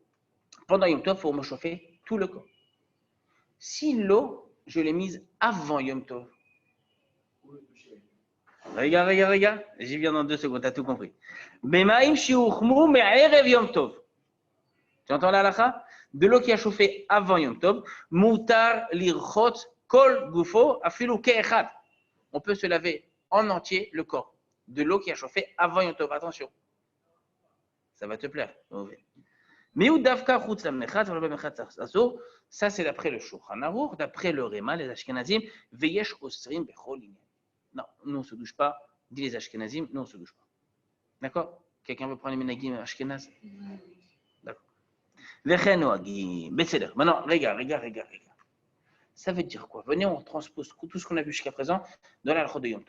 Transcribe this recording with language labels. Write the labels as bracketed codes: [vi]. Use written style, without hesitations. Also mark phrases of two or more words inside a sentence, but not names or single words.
[fr] Pendant Yom Tov, il faut me chauffer tout le corps. Si l'eau, je l'ai mise avant Yom Tov. Regarde. J'y viens dans 2 secondes, tu as tout compris. [he] במים שהוחמו מערב יום טוב. [fr] Tu entends la halakha? De l'eau qui a chauffé avant Yom Tov. [he] מותר לרחוץ כל גופו אפילו כאחד. [fr] On peut se laver en entier le corps. De l'eau qui a chauffé avant Yom Tov. Attention. Ça va te plaire. Ça, c'est d'après le Shulchan Aruch, d'après le Réma, les Ashkenazim. [he] ויש אוסרים בכל ענין. [fr] Non, nous on ne se douche pas. Dit les Ashkenazim, nous on ne se douche pas. D'accord? Quelqu'un veut prendre les [he] מנהגי אשכנז? [fr] D'accord. Maintenant, regarde. Ça veut dire quoi? Venez, on transpose tout ce qu'on a vu jusqu'à présent dans la halakha de Yom Tov.